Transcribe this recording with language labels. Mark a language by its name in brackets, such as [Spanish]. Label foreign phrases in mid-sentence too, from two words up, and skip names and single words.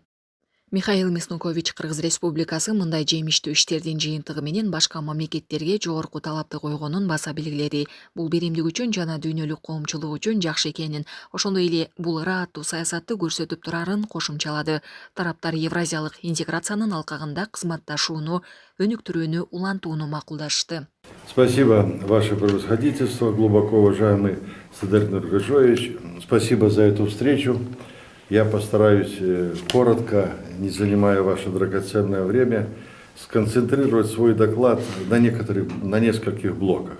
[Kyrgyz] Михаил Мясникович Кыргыз Республикасы мындай жемиштүү иштердин жыйынтыгы менен башка мамлекеттерге жогорку талапты койгонун баса белгиледи. Бул биримдик үчүн жана дүйнөлүк коомчулук үчүн жакшы экенин, ошондой эле бул ырааттуу саясатты көрсөтүп турарын кошумчалады. Тараптар евразиялык интеграциянын алкагында кызматташууну, өнүктүрүүнү улантууну макулдашты. [Russian] Спасибо, Ваше Превосходительство, глубоко уважаемый Садыр Нургажоевич. Спасибо за эту встречу. Я постараюсь коротко, не занимая ваше драгоценное время, сконцентрировать свой доклад на нескольких блоках.